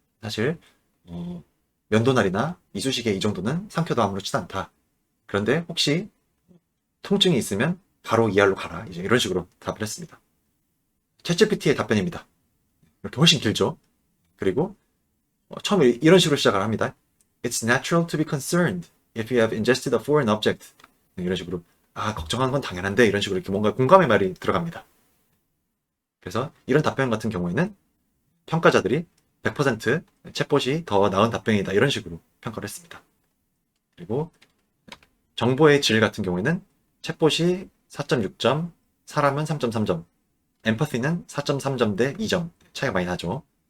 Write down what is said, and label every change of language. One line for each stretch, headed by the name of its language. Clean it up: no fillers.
Korean: 사실 면도날이나 이쑤시개 이 정도는 삼켜도 아무렇지도 않다. 그런데 혹시 통증이 있으면 바로 ER로 가라. 이제 이런 식으로 답을 했습니다. 챗GPT의 답변입니다. 이렇게 훨씬 길죠. 그리고 처음에 이런 식으로 시작을 합니다.
English: It's natural to be concerned if you have ingested a foreign object.
Korean: 이런 식으로 걱정하는 건 당연한데 이런 식으로 이렇게 뭔가 공감의 말이 들어갑니다. 그래서 이런 답변 같은 경우에는 평가자들이 100% 챗봇이 더 나은 답변이다 이런 식으로 평가를 했습니다. 그리고 정보의 질 같은 경우에는 챗봇이 4.6점, 사람은 3.3점, 엠퍼시는 4.3점 대 2점 차이가 많이 나죠.